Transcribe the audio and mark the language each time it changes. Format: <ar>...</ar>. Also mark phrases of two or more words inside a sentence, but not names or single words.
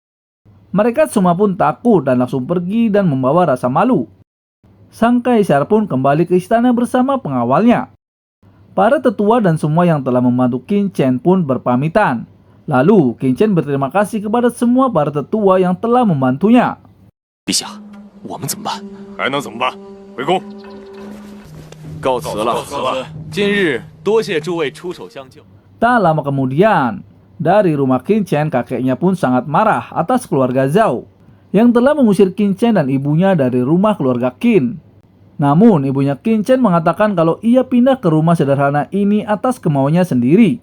<id>Mereka semua pun takut dan langsung pergi dan membawa rasa malu. Sang kaisar pun kembali ke istana bersama pengawalnya. Para tetua dan semua yang telah membantu Qin Chen pun berpamitan. Lalu Qin Chen berterima kasih kepada semua para tetua yang telah membantunya.</id> <zh>陛下，我们怎么办？还能怎么办？回宫。告辞了。今日多谢诸位出手相救。</zh> <id>Tak lama kemudian, dari rumah Qin Chen, kakeknya pun sangat marah atas keluarga Zhao yang telah mengusir Qin Chen dan ibunya dari rumah keluarga Qin. Namun ibunya Qin Chen mengatakan kalau ia pindah ke rumah sederhana ini atas kemauannya sendiri.</id>